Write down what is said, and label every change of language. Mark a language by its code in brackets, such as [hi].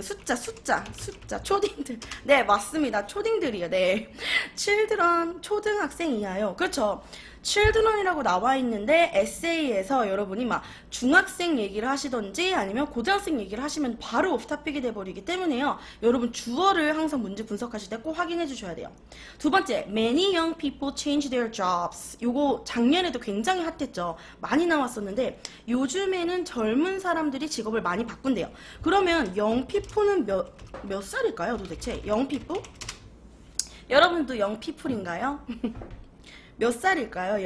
[ko] 숫자 초딩들. 네, 맞습니다. 초딩들이요. 네. children 초등학생 이하요. 그렇죠. children이라고 나와 있는데 에세이에서 여러분이 막 중학생 얘기를 하시던지 아니면 고등학생 얘기를 하시면 바로 오프토픽이 돼버리기 때문에요. 여러분 주어를 항상 문제 분석하실 때 꼭 확인해 주셔야 돼요. 두 번째, [en] many young people change their jobs. [ko] 요거 작년에도 굉장히 핫했죠. 많이 나왔었는데 요즘에는 젊은 사람들이 직업을 많이 바꾼대요. 그러면 young people는 몇 살일까요 도대체? young people? 여러분도 young people인가요? 몇 살일까요?